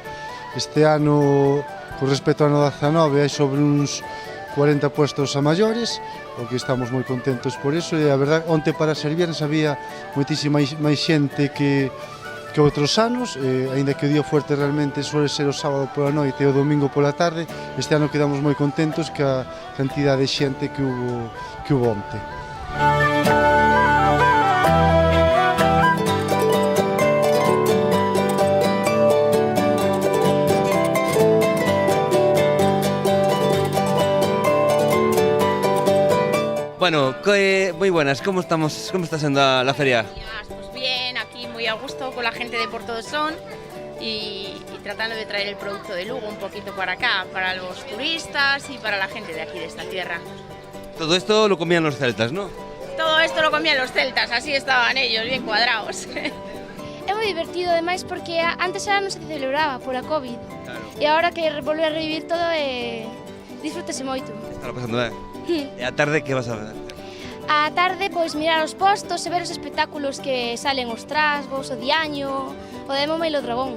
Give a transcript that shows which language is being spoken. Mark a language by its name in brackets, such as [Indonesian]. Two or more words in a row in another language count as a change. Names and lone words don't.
[Galician] Este ano, con respecto ao ano 19, hai sobre uns 40 puestos a maiores, o que estamos moi contentos por iso, e a verdade, onte para ser viernes había moitísima máis xente que outros anos, aínda que o día fuerte realmente suele ser o sábado pola noite e o domingo pola tarde. Este ano quedamos moi contentos ca cantidade de xente que hubo onte. [Spanish] Bueno, muy buenas, ¿cómo está siendo la feria? Pues bien, aquí muy a gusto con la gente de Porto do Son y tratando de traer el producto de Lugo un poquito para acá, para los turistas y para la gente de aquí, de esta tierra. Todo esto lo comían los celtas, ¿no? Todo esto lo comían los celtas, así estaban ellos, bien cuadrados. [Galician] É moi divertido, ademais, porque antes non se celebraba por a COVID. E agora que volve a revivir todo, disfrútese moito. Está pasando ben. E a tarde que vas a ver? A tarde, pois, mirar os postos e ver os espectáculos que salen os trasgos, o diaño, o de Moma e o Dragón.